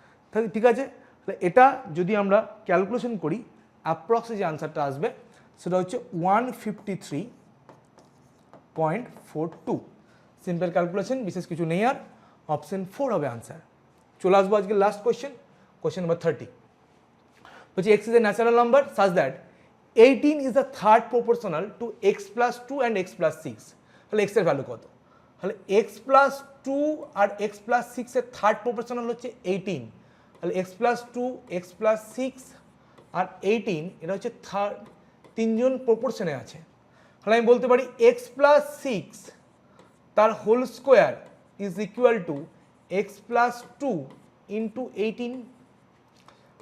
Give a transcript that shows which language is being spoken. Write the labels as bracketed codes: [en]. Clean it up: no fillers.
[bn] তাহলে ঠিক আছে, তাহলে এটা যদি আমরা ক্যালকুলেশন করি অ্যাপ্রক্সে যে আনসারটা আসবে সেটা হচ্ছে 153.42। সিম্পল ক্যালকুলেশন, বিশেষ কিছু নেই আর, অপশন 4 হবে আনসার। চলে আসবো আজকে লাস্ট কোয়েশ্চেন, কোয়েশ্চেন নাম্বার 30। [en] বলছি x is a natural number such that 18 is the third proportional to x plus 2 and x plus 6। [bn] তাহলে x এর ভ্যালু কত? তাহলে x plus 2 আর x plus 6 এর থার্ড প্রপোর্শনাল হচ্ছে 18, তাহলে x plus 2, x plus 6 আর 18 এটা হচ্ছে থার্ড, তিনজন প্রপোর্শনে আছে। তাহলে আমি বলতে পারি x plus 6 তার whole square is equal to x plus 2 into 18।